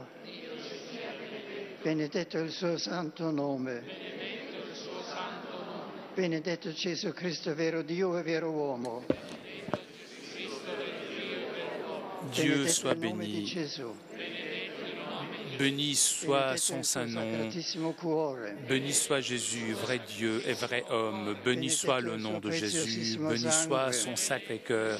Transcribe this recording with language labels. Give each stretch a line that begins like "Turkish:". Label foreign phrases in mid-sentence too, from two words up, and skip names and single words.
Italian: Benedetto il suo santo nome. Benedetto Gesù Cristo, vero Dio e vero uomo.
French: Dieu soit béni. Béni soit son saint nom. Béni soit Jésus, vrai Dieu et vrai homme. Béni soit le nom de Jésus. Béni soit son Sacré-Cœur.